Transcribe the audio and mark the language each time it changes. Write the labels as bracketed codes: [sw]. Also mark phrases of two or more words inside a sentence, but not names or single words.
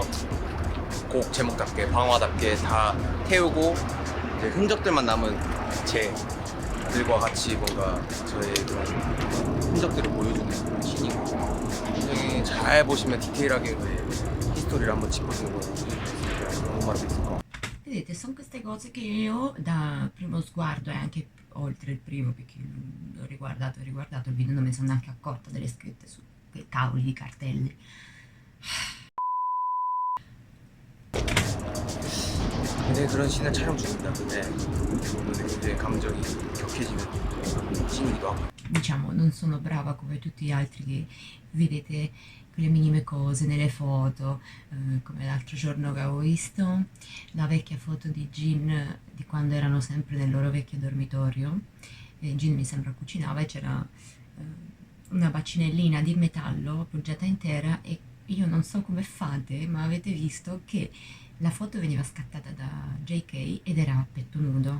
[ko] 곡 제목답게 방화답게 다 태우고 이제 흔적들만 남은 제들과 같이 뭔가 저의 그런 흔적들을 보여주는 그런 신이고 굉장히 잘 보시면 디테일하게 히스토리를 한번 짚어주는 거 너무 말하고 있을 것 같아요. [it] Vedete, sono queste cose che io da primo sguardo e anche oltre il primo, perché l'ho riguardato il video, non mi sono neanche accorta delle scritte su quei cavoli di cartelli. [ko] 굉장히 그런 씬을 촬영 중입니다. 네. 오늘 굉장히 감정이 격해지는 씬이기도 하고. [it] Diciamo, non sono brava come tutti gli altri che vedete quelle minime cose nelle foto, come l'altro giorno che avevo visto la vecchia foto di Jin di quando erano sempre nel loro vecchio dormitorio. Jin mi sembra cucinava e c'era una bacinellina di metallo appoggiata intera e io non so come fate, ma avete visto che la foto veniva scattata da JK ed era a petto nudo.